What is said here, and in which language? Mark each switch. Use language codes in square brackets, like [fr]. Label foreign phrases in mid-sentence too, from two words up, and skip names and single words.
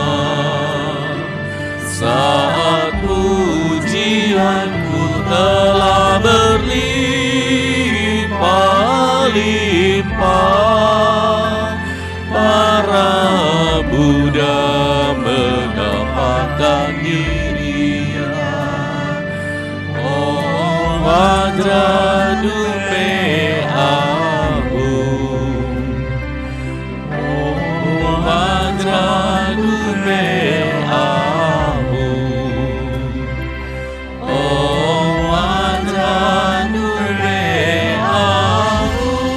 [id] saat pujianku telah berlimpah-limpah. Para Buddha menampakkan dirinya. [sa] Om Vajra Dupe Ahum. Om Vajra Dupe Ahum. Om Vajra Dupe Ahum.